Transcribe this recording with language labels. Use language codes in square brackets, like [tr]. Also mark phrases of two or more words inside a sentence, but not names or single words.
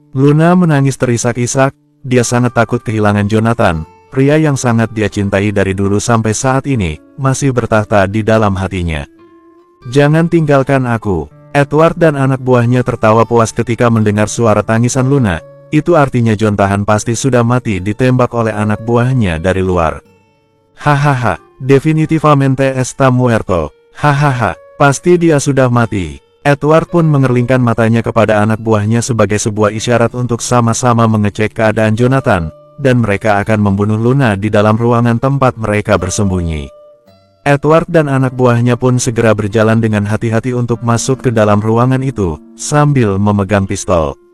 [id] Luna menangis terisak-isak, dia sangat takut kehilangan Jonathan, pria yang sangat dia cintai dari dulu sampai saat ini, masih bertahta di dalam hatinya. "Jangan tinggalkan aku." Edward dan anak buahnya tertawa puas ketika mendengar suara tangisan Luna. Itu artinya Jonathan pasti sudah mati ditembak oleh anak buahnya dari luar. [es] "Hahaha, definitivamente está muerto. [id] Hahaha, pasti dia sudah mati." Edward pun mengerlingkan matanya kepada anak buahnya sebagai sebuah isyarat untuk sama-sama mengecek keadaan Jonathan, dan mereka akan membunuh Luna di dalam ruangan tempat mereka bersembunyi. Edward dan anak buahnya pun segera berjalan dengan hati-hati untuk masuk ke dalam ruangan itu, sambil memegang pistol.